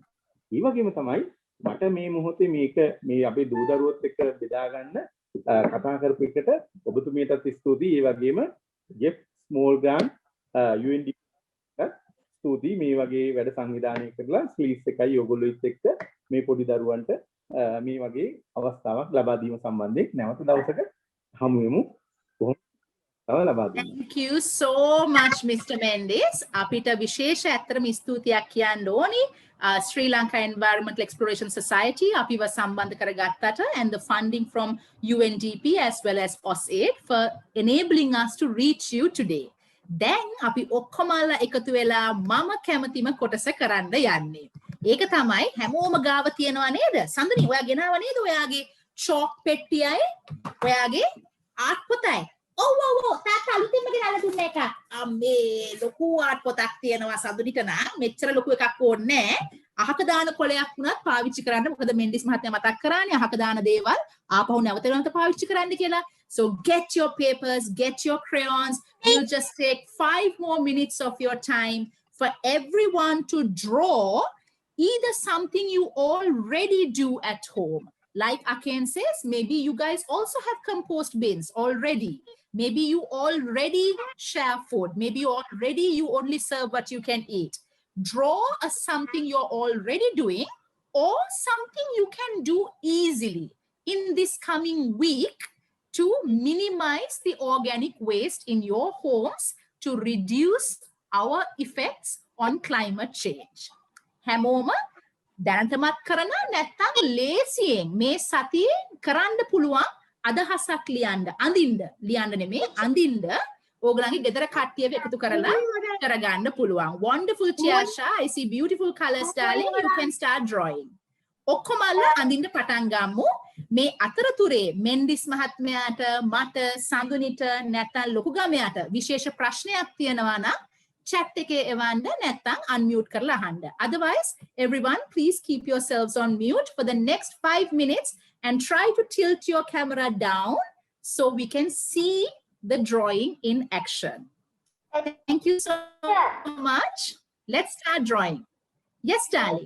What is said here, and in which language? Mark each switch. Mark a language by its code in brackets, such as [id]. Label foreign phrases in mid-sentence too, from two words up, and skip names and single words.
[si] ඒ වගේම තමයි මට මේ මොහොතේ මේක මේ අපේ දූ දරුවොත් එක්ක බෙදා ගන්න කතා කරපු එකට ඔබතුමියටත් ස්තුතියි. ඒ වගේම ජෙෆ් ස්මෝල් ග්‍රෑන්ඩ් UNDP ස්තුතියි මේ වගේ වැඩ සංවිධානය කරලා ස්ලීස් එකයි ඔයගොල්ලෝත් එක්ක මේ පොඩි දරුවන්ට මේ වගේ අවස්ථාවක් ලබා දීම සම්බන්ධයෙන් නැවත දවසක හමු වෙමු. [en] Thank you so much, Mr. Mendis. [si] අපිට විශේෂ ඇත්තටම ස්තුතියක් කියන්න ඕනි. [en] Sri Lanka Environmental Exploration Society [si] අපිව සම්බන්ධ කරගත්තට [en] and the funding from UNDP as well as OSAID for enabling us to reach you today. [si] දැන් අපි ඔක්කොමලා එකතු වෙලා මම කැමතිම කොටස කරන්න යන්නේ. ඒක තමයි හැමෝම ගාව තියනවා නේද? සඳනි ඔයා ගෙනාව නේද ඔයාගේ chalk පෙට්ටියයි ඔයාගේ ආර්ට් පොතයි? ඔව් තාත්තා අලුතින්ම ගෙනල්ලා දුන්න එකක්. අම්මේ ලොකු ආර්ට් පොතක් තියෙනවා සඳුනිට නම් මෙච්චර ලොකු එකක් ඕනේ නැහැ. අහක දාන කොලයක් වුණත් පාවිච්චි කරන්න. මොකද මෙන්ඩිස් මහත්මයා මතක් කරානේ අහක දාන දේවල් ආපහු නැවත පාවිච්චි කරන්න කියලා. [en] So get your papers, get your crayons. We'll just take 5 more minutes of your time for everyone to draw either something you already do at home. Like Aken says, maybe you guys also have compost bins already. Maybe you already share food. Maybe you only serve what you can eat. Draw something you're already doing or something you can do easily in this coming week to minimize the organic waste in your homes to reduce our effects on climate change. [si] හැමෝම දැනටමත් කරන නැත්තම් ලේසියෙන් මේ සතියේ කරන්න පුළුවන් අදහසක් ලියන්න නෙමෙයි අඳින්න ඕගලන්ගේ ගෙදර කට්ටියව එකතු කරලා කරගන්න පුළුවන්. [en] Wonderful Tiasha, I see beautiful colors darling. You can start drawing. [si] ඔක්කොමලා අඳින්න පටන් ගමු. මේ අතරතුරේ මෙන්ඩිස් මහත්මයාට මට සඳුනිට නැත්තම් ලොකුගමයාට විශේෂ ප්‍රශ්නයක් තියෙනවා නම් chat එකේ එවන්න නැත්තම් unmute කරලා අහන්න. [en] Otherwise, everyone please keep yourselves on mute for the next 5 minutes and try to tilt your camera down so we can see the drawing in action. Thank you so much. Let's start drawing. Yes, darling.